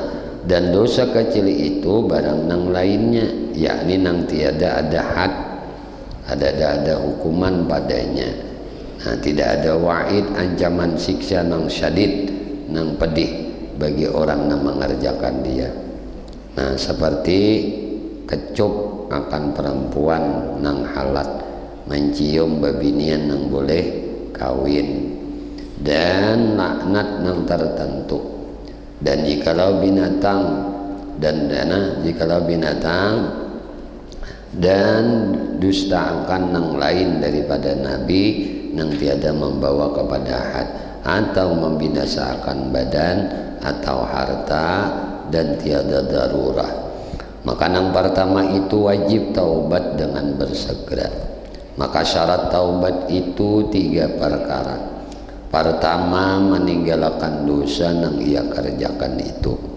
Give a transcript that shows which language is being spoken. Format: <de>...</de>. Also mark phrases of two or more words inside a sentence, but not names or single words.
<bjn>Dan dosa kecil itu barang nang lainnya, yakni nang tiada ada had, ada hukuman padanya. Nah tidak ada wa'id, ancaman siksa nang syadid, nang pedih bagi orang yang mengerjakan dia. Nah seperti kecup akan perempuan nang halat, mencium babinian nang boleh kawin, dan laknat nang tertentu. Dan jikalau binatang jikalau binatang dan dustakan nang lain daripada Nabi nang tiada membawa kepada had, atau membinasakan badan atau harta dan tiada darurah, maka nang pertama itu wajib taubat dengan bersegera.</bjn> <id>Maka syarat taubat itu 3 perkara. Pertama, meninggalkan dosa yang ia kerjakan itu.</id>